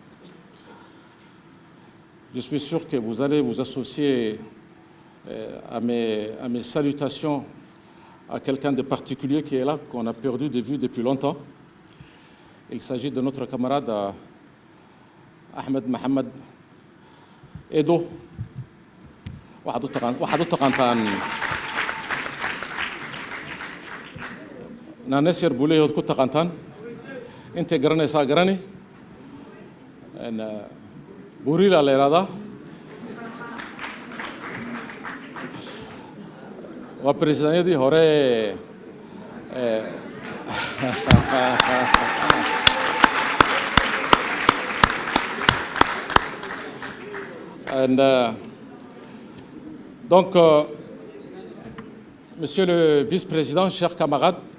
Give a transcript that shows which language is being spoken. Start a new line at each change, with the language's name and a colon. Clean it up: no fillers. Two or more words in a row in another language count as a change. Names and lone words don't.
French: Je suis sûr que vous allez vous associer à mes salutations à quelqu'un de particulier qui est là, qu'on a perdu de vue depuis longtemps. Il s'agit de notre camarade Ahmed Mohamed Edo.
Somali: waxaad u taqaantaan naanes yar buu leeyahay, ku taqaantaan intay garanaysaa garani. buurila la yidhahdaa. waa presidanyadii hore
French: Donc, monsieur le vice-président, chers camarades,